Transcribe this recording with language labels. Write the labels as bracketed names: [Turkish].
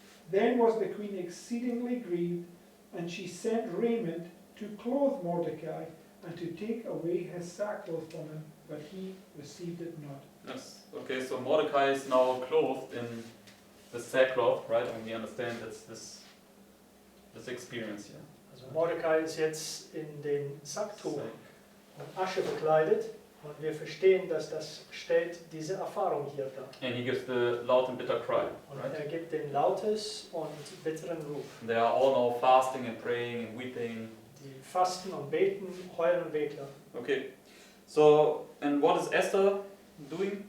[English] Then was the queen exceedingly grieved, and she sent raiment to clothe Mordecai, and to take away his sackcloth from him, but he received it not. Yes. Okay, so Mordecai is now clothed in the sackcloth, right? And we understand that's this experience here. [German] Also Mordecai ist jetzt in den Sacktuch und Asche bekleidet. Und wir verstehen, dass das stellt diese Erfahrung hier dar. [English] And he gives the loud and bitter cry, [German] Und [English] right? [German] er gibt den lautes und bitteren Ruf. [English] They are all now fasting and praying and weeping. [German] Die fasten und beten, heulen und wehklagen. [English] Okay, so, and what is Esther doing?